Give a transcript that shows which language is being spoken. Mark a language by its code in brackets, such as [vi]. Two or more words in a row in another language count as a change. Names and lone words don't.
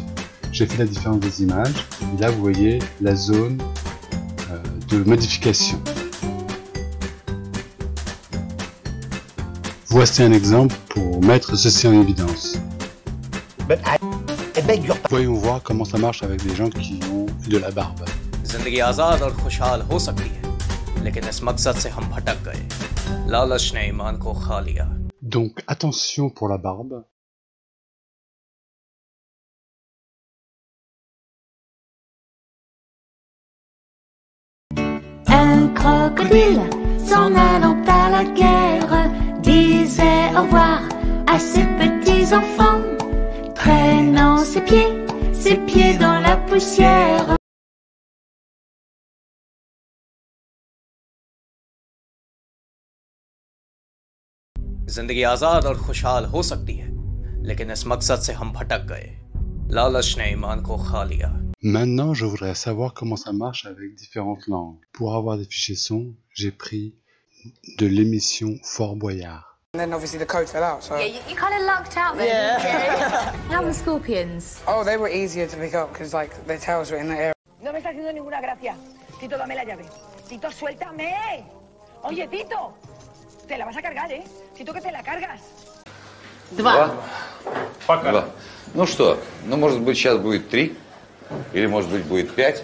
[fr] J'ai fait la différence des images. Et là, vous voyez la zone de modification. Voici un exemple pour mettre ceci en évidence. Voyons voir comment ça marche avec des gens qui ont de la barbe. [hi] जिंदगी आजाद और खुशहाल हो सकती है, लेकिन इस मकसद से हम भटक गए। लालच ने ईमान को खा लिया। [fr] Donc attention pour la barbe. Un crocodile, s'en allant à la guerre, disait au revoir à ses petits enfants, traînant ses pieds dans la poussière. [hi] जिंदगी आजाद और खुशहाल हो सकती है, लेकिन इस मकसद से हम भटक गए। लालच ने ईमान को खा लिया। [fr] Maintenant, je voudrais savoir comment ça marche avec différentes langues. Pour avoir des fichiers son, j'ai pris de l'émission Fort Boyard. [en] And then obviously the code fell out, so... Yeah, you kind of lucked out there, didn't you? How were the scorpions? Oh, they were easier to pick up, because, like, their tails were in the air. [es] No me está haciendo ninguna gracia. Tito, dame la llave. Tito, suéltame. Oye, Tito. Te la vas a cargar, ¿eh? Tito, que te la cargas. [ru] Два. Пока. Ну что, ну может быть сейчас будет 3, или может быть будет 5.